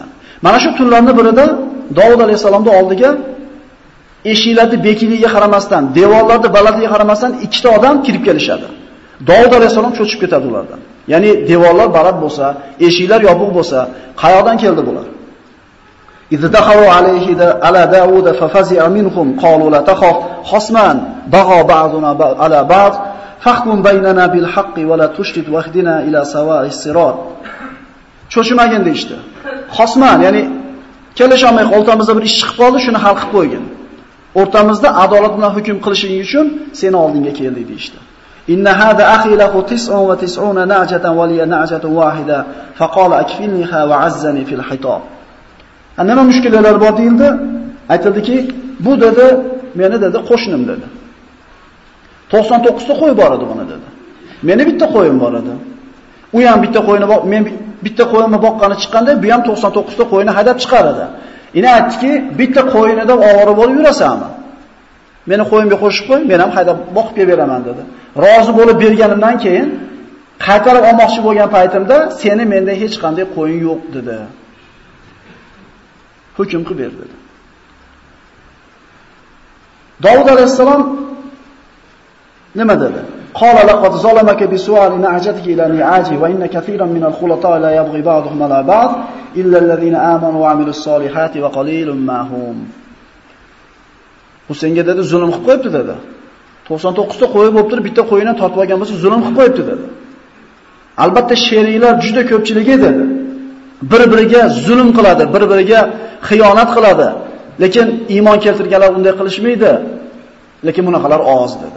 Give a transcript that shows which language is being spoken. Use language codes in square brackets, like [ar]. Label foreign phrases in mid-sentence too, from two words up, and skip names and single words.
[uz] Mana shu tunlarning birida Davud alayhisalomning oldiga eshiklarni bekiligiga qaramasdan, devorlarning balandligiga qaramasdan ikkita odam kirib kelishadi. Davud alayhisalom cho'chib ketadi ulardan. Ya'ni devorlar baland bo'lsa, eshiklar yopiq bo'lsa, qayoqdan keldi bular? [ar] إذ دخلوا عليه على داود ففزع منهم قالوا لا تخف خصمان بغى بعضنا على بعض فاحكم بيننا بالحق ولا تشطط واهدنا إلى سواء الصراط. [uz] Cho'chimagin deydi. Xosman, ya'ni kelisholmay o'rtamizda bir ish chiqib qoldi, shuni hal qilib qo'ygin. O'rtamizda adolat bilan hukm qilishing uchun seni oldinga keldik deydi. [ar] إن هذا أخي له 99 نعجة ولي نعجة واحدة فقال أكفلنيها وعزني في الخطاب. [uz] Nima mushkilalar bor deyildi? Aytildiki, bu dedi, meni dedi qo'shnim dedi. 99 ta qo'y bor edi buni dedi. Meni bitta qo'yim bor edi. U ham bitta qo'yini men bitta qo'yimni boqqani chiqqanda, bu ham 99 ta qo'yini haydab chiqaradi. Ina aytdiki, bitta qo'yinida ovora bo'lib yurasanmi? Meni qo'yimga qo'shib qo'y, men ham haydab boqib beraman dedi. Rozi bo'lib berganimdan keyin qaytarib olmoqchi bo'lgan paytimda seni menda hech qanday qo'yin yo'q dedi. Hukm qilib berdi dedi. Davud alayhisalom nima dedi? [ar] قال لقد ظلمك بسؤال نعجتك إلى نعاجه وإن كثيرا من الخلطاء ليبغي بعضهم على بعض إلا الذين آمنوا وعملوا الصالحات وقليل ما هم. [uz] Bu senga dedi zulm qilib qo'yibdi dedi. 99 ta qo'yib bo'lib turib bitta qo'yini tortib olgan bo'lsa zulm qilib qo'yibdi dedi. Albatta sheriklar juda ko'pchiligi dedi. Bir-biriga zulm qiladi, bir-biriga xiyonat qiladi. Lekin iymon keltirganlar unday qilishmaydi. Lekin bunaqalar oz dedi.